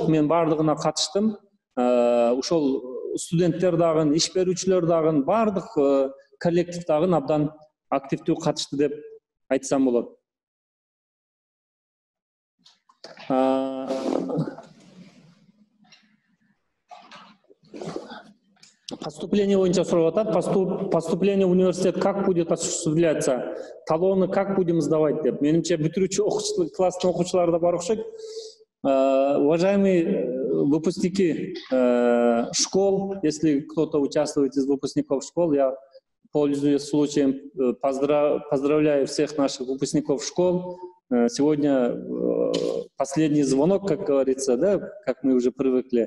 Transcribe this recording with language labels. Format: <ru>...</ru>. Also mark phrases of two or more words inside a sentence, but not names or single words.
<ky>Мен бардыгына катыштым. Ошол студенттер дагы, иш берүүчүлөр дагы, бардык коллектив дагы абдан активдүү катышты деп айтсам болот. Поступление боюнча сурап атат.</ky> <ru>Поступление в университет как будет осуществляться? Талоны как будем сдавать деп.</ru> <ky>Менимче бүтүрүүчү класстын окуучулары да бар окшойт.</ky> <ru>Уважаемые выпускники школ, если кто-то участвует из выпускников школ, я пользуясь случаем, поздравляю всех наших выпускников школ. Сегодня последний звонок, как говорится, да, как мы уже привыкли.</ru>